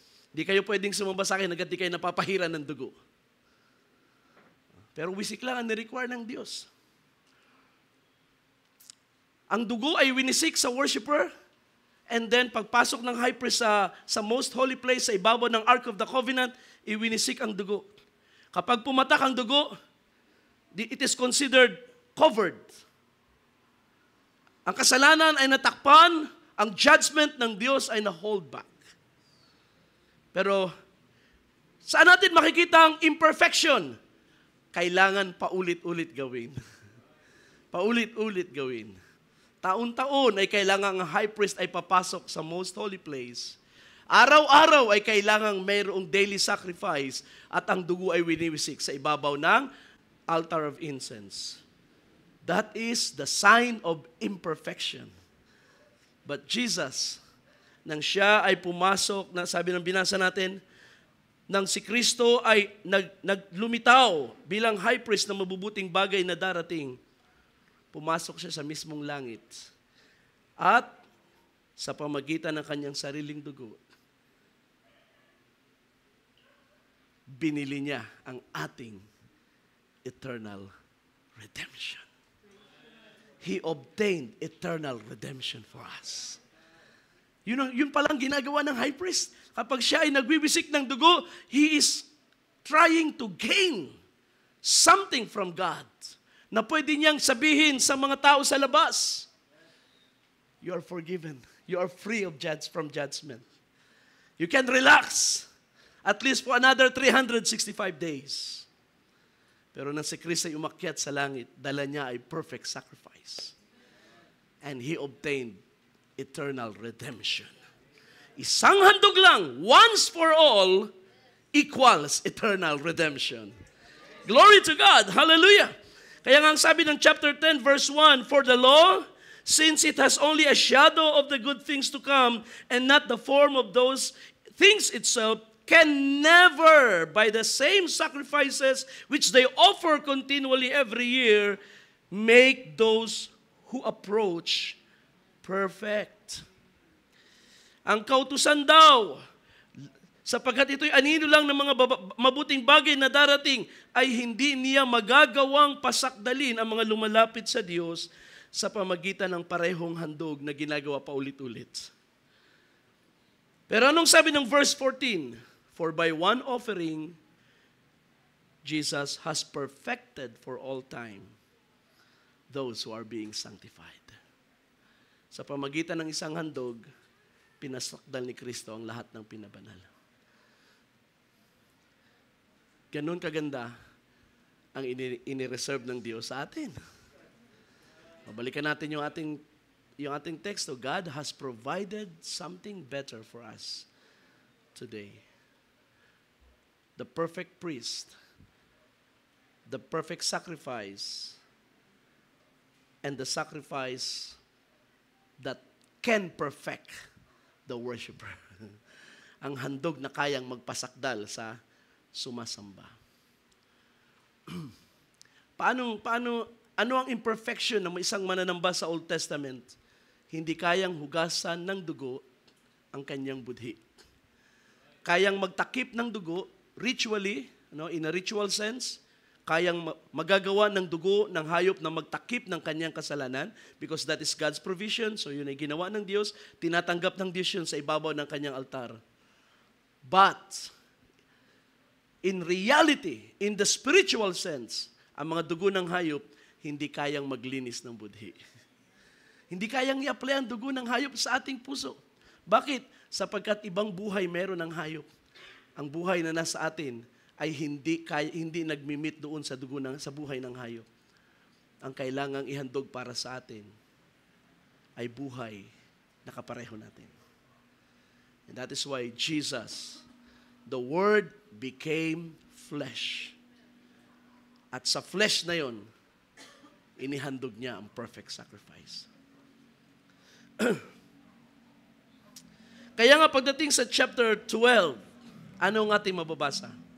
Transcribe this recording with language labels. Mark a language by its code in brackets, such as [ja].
[tl] Hindi kayo pwedeng sumamba sa akin hanggat di kayo napapahiran ng dugo. Pero wisik lang ang ni-require ng Diyos. Ang dugo ay winisik sa worshiper, and then pagpasok ng high priest sa most holy place, sa ibabaw ng Ark of the Covenant, iwinisik ang dugo. Kapag pumatak ang dugo, [en] it is considered covered. [tl] Ang kasalanan ay natakpan, ang judgment ng Diyos ay na-hold back. Pero, saan natin makikita ang imperfection? Kailangan paulit-ulit gawin. Paulit-ulit gawin. Taon-taon ay kailangan ang high priest ay papasok sa most holy place. Araw-araw ay kailangan mayroong daily sacrifice at ang dugo ay winiwisik sa ibabaw ng altar of incense. [en] That is the sign of imperfection. [tl] But Jesus, nang siya ay pumasok, na sabi ng binasa natin, nang si Kristo ay naglumitaw bilang high priest ng mabubuting bagay na darating, pumasok siya sa mismong langit. At sa pamagitan ng kanyang sariling dugo, binili niya ang ating eternal redemption. [en] He obtained eternal redemption for us. [tl] Yun palang ginagawa ng high priest. Kapag siya ay nagwiwisik ng dugo, [en] he is trying to gain something from God [tl] na pwede niyang sabihin sa mga tao sa labas. [en] You are forgiven. You are free from judgment. You can relax at least for another 365 days. [tl] Pero nang si Kristo ay umakyat sa langit, dala niya ay perfect sacrifice. [en] And He obtained eternal redemption. [tl] Isang handog lang, [en] once for all, equals eternal redemption. Glory to God. Hallelujah. [tl] Kaya nga ang sabi ng [en] chapter 10, verse 1, for the law, since it has only a shadow of the good things to come and not the form of those things itself, can never, by the same sacrifices which they offer continually every year, make those who approach perfect. [tl] Ang kautusan daw, sapagkat ito'y anino lang ng mga mabuting bagay na darating, ay hindi niya magagawang pasakdalin ang mga lumalapit sa Diyos sa pamagitan ng parehong handog na ginagawa pa ulit-ulit. Pero anong sabi ng verse 14? [en] For by one offering, Jesus has perfected for all time those who are being sanctified. [tl] Sa pamagitan ng isang handog, pinasakdal ni Kristo ang lahat ng pinabanal. Ganun kaganda ang inireserve ng Diyos sa atin. Mabalikan natin yung ating teksto. [en] God has provided something better for us today. The perfect priest, the perfect sacrifice, and the sacrifice that can perfect the worshiper. [tl] Ang handog na kayang magpasakdal sa sumasamba. Paano ano ang imperfection ng isang mananamba sa Old Testament? Hindi kayang hugasan ng dugo ang kanyang budhi. Kayang magtakip ng dugo ritually, in a ritual sense, kayang magagawa ng dugo ng hayop na magtakip ng kanyang kasalanan [en] because that is God's provision. [tl] So yun ay ginawa ng Diyos, tinatanggap ng Diyos yun sa ibabaw ng kanyang altar. [en] But, in reality, in the spiritual sense, [tl] ang mga dugo ng hayop, hindi kayang maglinis ng budhi. Hindi kayang i-apply ang dugo ng hayop sa ating puso. Bakit? Sapagkat ibang buhay meron ng hayop. Ang buhay na nasa atin ay hindi nagmimit doon sa dugo sa buhay ng hayop. Ang kailangang ihandog para sa atin ay buhay na kapareho natin. [en] And that is why Jesus, the Word became flesh. [tl] At sa flesh na yon, inihandog niya ang perfect sacrifice. Kaya nga pagdating sa chapter 12, ano ang ating mababasa?